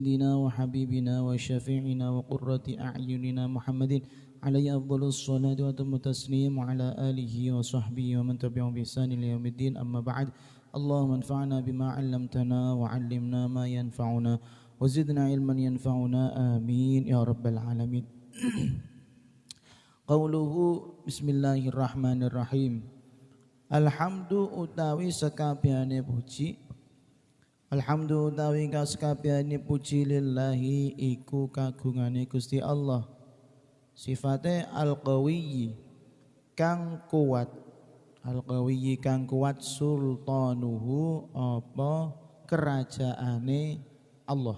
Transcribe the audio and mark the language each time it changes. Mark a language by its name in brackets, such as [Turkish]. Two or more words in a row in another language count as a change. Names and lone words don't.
[Arabic] سيدنا وحبيبنا وشفيعنا وقرة أعيننا محمد عليه أفضل الصلاة وأتم التسليم وعلى آله وصحبه ومن تبعهم بإحسان إلى يوم الدين أما بعد اللهم انفعنا بما علمتنا وعلمنا ما ينفعنا وزدنا علما ينفعنا آمين يا رب العالمين. قوله بسم الله الرحمن الرحيم. [Javanese] Alhamdu utawi sekabehane puji. Alhamdu utawi sekabehane puji lillahi iku kagungane Gusti Allah. Sifate al-qawiyyi kang kuat. Al-qawiyyi kang kuat sultanuhu apa kerajaane Allah.